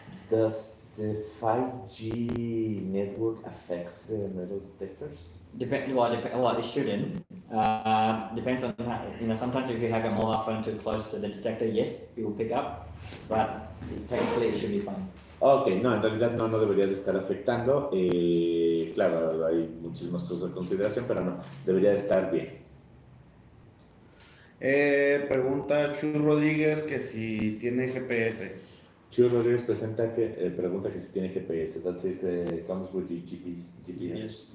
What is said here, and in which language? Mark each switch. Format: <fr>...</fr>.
<en>Does the 5G network affects the metal detectors? Well, it shouldn't. Depends on how, sometimes if you have your mobile phone too close to the detector, yes, it will pick up, but technically it should be fine.</en> <es>Ok, no, en realidad no debería de estar afectando. Claro, hay muchísimas cosas de consideración, pero no, debería de estar bien. Pregunta Chu Rodríguez que si tiene GPS. Chu Rodríguez pregunta que si tiene GPS.</es> <en>Does it comes with the GPS?</en>